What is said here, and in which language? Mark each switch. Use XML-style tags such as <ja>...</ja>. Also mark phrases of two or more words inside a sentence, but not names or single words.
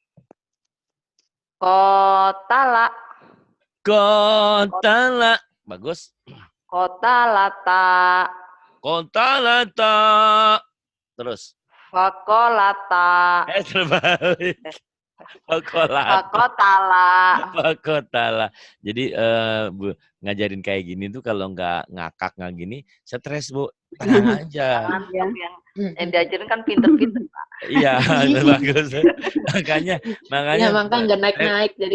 <id>Kotala. Kotala. Bagus. Kotalata. Kotalata. Terus. Fakolata. Terbalik. Fakolata. Fakotala. Fakotala. Jadi Bu, ngajarin kayak gini tuh kalau nggak ngakak nggak gini, stres Bu. Tenang aja. Mantap yang diajarin kan pinter-pinter. Iya, bagus. Makanya Ya, makanya nggak naik-naik jadi</id>